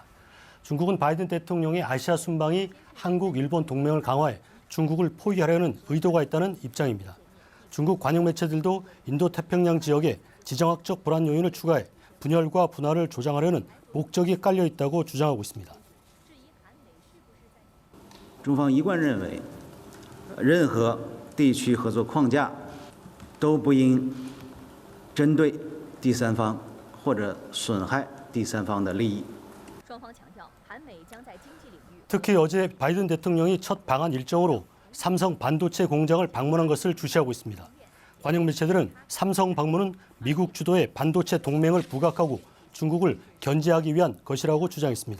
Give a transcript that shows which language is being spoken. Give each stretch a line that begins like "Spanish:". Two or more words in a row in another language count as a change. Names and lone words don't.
Korean: 중국은 바이든 대통령의 아시아 순방이 한국, 일본 동맹을 강화해 중국을 포위하려는 의도가 있다는 입장입니다. 중국 관영 매체들도 인도태평양 지역에 지정학적 불안 요인을 추가해 분열과 분화를 조장하려는 목적이 깔려 있다고 주장하고 있습니다.
Chinese: 中方一贯认为，任何地区合作框架都不应针对第三方或者损害第三方的利益。
Korean: 특히 어제 바이든 대통령이 첫 방한 일정으로 삼성 반도체 공장을 방문한 것을 주시하고 있습니다. 관영 매체들은 삼성 방문은 미국 주도의 반도체 동맹을 부각하고 중국을 견제하기 위한 것이라고 주장했습니다.